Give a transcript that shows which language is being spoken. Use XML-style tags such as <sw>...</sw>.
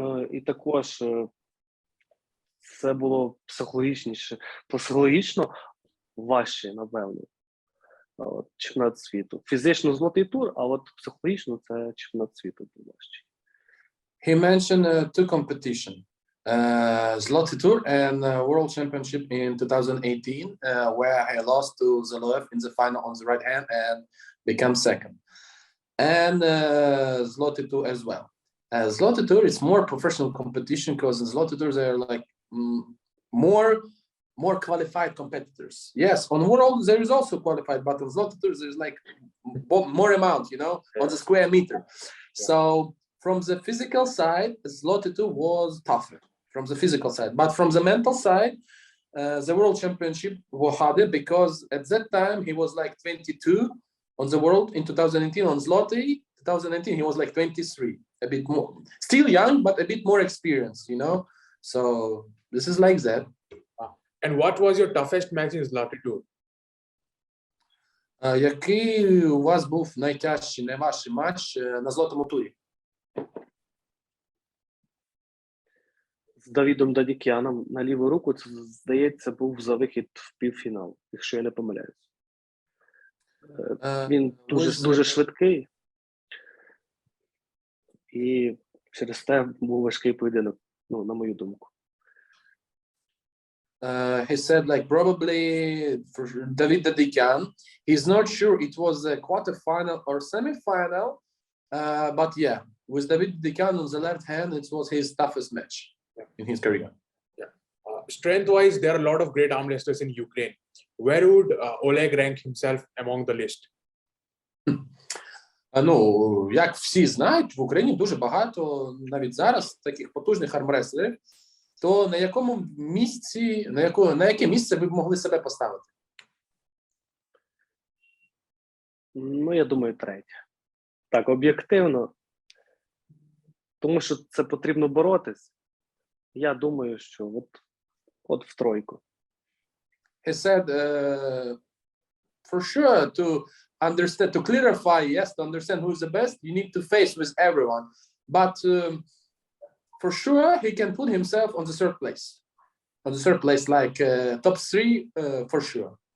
<uk>І також це було психологічно важче, напевно. Чемпіонат світу. Фізично Злотий тур, а от психологічно це чемпіонат світу був важчий.</uk> <en>He mentioned 2 competitions. Zloty Tur and World Championship in 2018, where I lost to Zaloev in the final on the right hand and become second. And Zloty Tur as well. Zloty Tur is more professional competition because in Zloty Tur they are more qualified competitors. Yes, on World there is also qualified, but on Zloty Tur there's more amount, on the square meter. Yeah. So from the physical side, Zloty Tur was tougher from the physical side, but from the mental side, the World Championship was harder because at that time he was 22 on the World. In 2018 on Zloty 2019 he was 23, a bit more, still young but a bit more experienced, So this is like that. And what was your toughest match in Zloty Tur?</en> <uk>Який у вас був найтяжчий, найважчий матч на Злотому турі? З Давідом Дадікяном на ліву руку, це, здається, був за вихід в півфінал, якщо я не помиляюсь. Він дуже швидкий. І через те був важкий поєдинок, ну, на мою думку.</uk> <en>He said like probably for David Dadikyan, he's not sure it was a quarterfinal or semi-final, but yeah, with David Dadikyan on the left hand, it was his toughest match in his career. Strength-wise, there are a lot of great arm wrestlers in Ukraine. Where would Oleg rank himself among the list?</en> <uk>Ну, як всі знають, в Україні дуже багато, навіть зараз, таких потужних армреслерів. То на якому місці, на яке місце ви б могли себе поставити? Ну, я думаю, третє. Так, об'єктивно. Тому що це потрібно боротись. Я думаю, що от в тройку.</uk> <en>He said, for sure, to understand, to clarify, yes, to understand who is the best, you need to face with everyone. But for sure, he can put himself on the third place. On the third place, like top 3, for sure.</en>